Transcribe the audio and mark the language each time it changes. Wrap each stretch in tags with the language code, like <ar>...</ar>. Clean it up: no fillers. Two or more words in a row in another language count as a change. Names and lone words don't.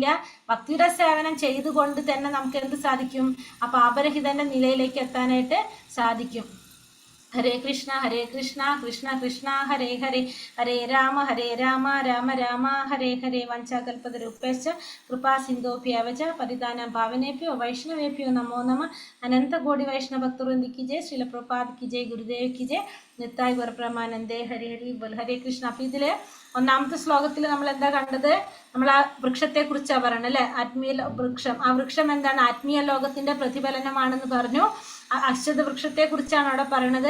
<ml>ഭക്തിയുടെ സേവനം ചെയ്തുകൊണ്ട് തന്നെ നമുക്ക് എന്ത് സാധിക്കും? ആ പാപരഹിതന്റെ നിലയിലേക്ക് എത്താനായിട്ട് സാധിക്കും.</ml> <sa>ഹരേ കൃഷ്ണ കൃഷ്ണ കൃഷ്ണ ഹരേ ഹരേ, ഹരേ രാമ രാമ രാമ ഹരേ ഹരേ. വഞ്ചാകൽപതരുപേശ്ച കൃപാ സിന്ധോഭ്യവച പതിതാനാം പാവനേഭ്യോ വൈഷ്ണവേഭ്യോ നമോ നമ. അനന്തകോടി വൈഷ്ണവഭക്തവൃന്ദി കി ജയ്, ശ്രീല പ്രഭുപാദ് കി ജയ്, ഗുരുദേവ് കി ജയ്, നിത്തായ് ഗുരുപ്രമാനന്ദേ. ഹരി ഹരി ബോൽ. ഹരേ കൃഷ്ണ.</sa> <ml>അപ്പൊ ഇതില് ഒന്നാമത്തെ ശ്ലോകത്തിൽ നമ്മൾ എന്താ കണ്ടത്? നമ്മൾ ആ വൃക്ഷത്തെ കുറിച്ചാണ് പറയണത് അല്ലെ? ആത്മീയ വൃക്ഷം. ആ വൃക്ഷം എന്താണ്? ആത്മീയ ലോകത്തിന്റെ പ്രതിഫലനമാണെന്ന് പറഞ്ഞു. അശ്വത വൃക്ഷത്തെ കുറിച്ചാണ് അവിടെ പറയുന്നത്.</ml>